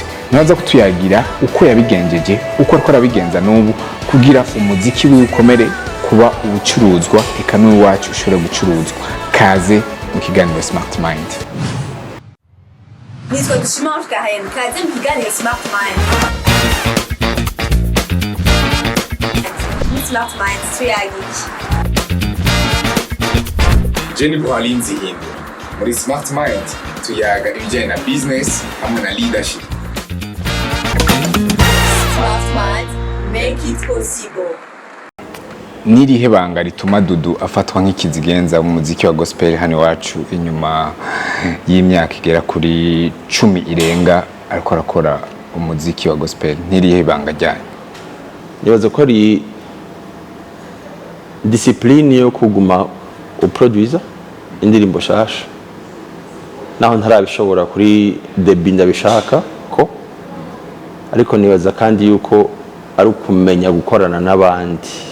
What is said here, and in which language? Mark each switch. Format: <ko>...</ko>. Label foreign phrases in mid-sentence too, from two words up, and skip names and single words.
<rn>Naza kutuyagira uko yabigenjeje, uko ariko arabigenza n'ubu kugira umuziki w'ukomere kuba ubucuruzwa eka n'uwacu ushobora gucuruzwa. Kaze mu kiganiro Smart Mind. Nitwa Ushaka, kaze mu kiganiro Smart Mind. Smart Mind tuyagiki. Jenny Buhalinzi Hindu. Muri Smart Mind tuyaga ibijyanye na business hamwe na leadership.</rn> <en>Smart Mind, make it possible.</en> <rn>Nirihe banga rituma Dudu afatwa nk'ikizigenza mu muziki wa gospel hano iwacu inyuma y'imyaka igera kuri 10 irenga ariko arakora umuziki wa gospel? Nirihe banga ryane? Nibaza ko ari discipline yo kuguma uproducer indirimbo shasha, naho ntarabishobora kuri debut ndabishaka ko, ariko nibaza kandi yuko ari ukumenya gukorana n'abandi,</rn>